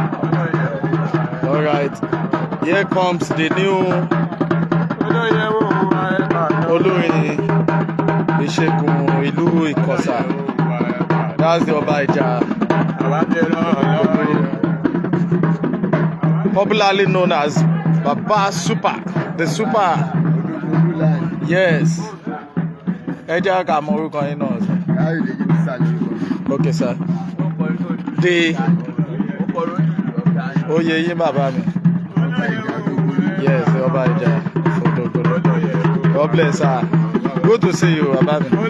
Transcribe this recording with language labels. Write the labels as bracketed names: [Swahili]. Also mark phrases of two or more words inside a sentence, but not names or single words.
[English] All right, here comes the new [Yoruba] olórin ìṣègùn ìlú Ìkọ̀sà. [English] That's the Ọba Ìjà. Popularly known as Baba Super, the Super. Yes. [Yoruba] Ẹ jẹ́ ká mọ orúkọ yín náà, sir. Káyọ̀dé Jẹ́bísà ni orúkọ mi. [English] Okay, sir. The [Yoruba] Oyè yín, bàbá mi. [English] Yes, Ọba Ìjà. God bless, sir. Good to see you, [Yoruba] bàbá mi.